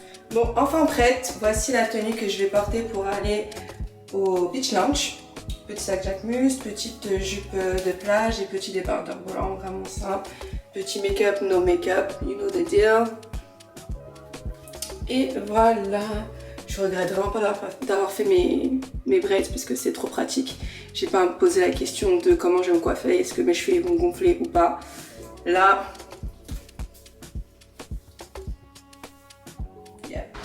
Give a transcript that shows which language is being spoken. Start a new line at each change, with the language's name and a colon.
French: Bon, enfin prête, voici la tenue que je vais porter pour aller au beach lounge. Petit sac Jacquemus, petite jupe de plage et petit débardeur volant, vraiment simple. Petit
English: make-up, no make-up, you know the deal.
French: Et voilà, je regrette vraiment pas d'avoir fait mes braids parce que c'est trop pratique. J'ai pas à me poser la question de comment je vais me coiffer, est-ce que mes cheveux vont gonfler ou pas. Là, yeah.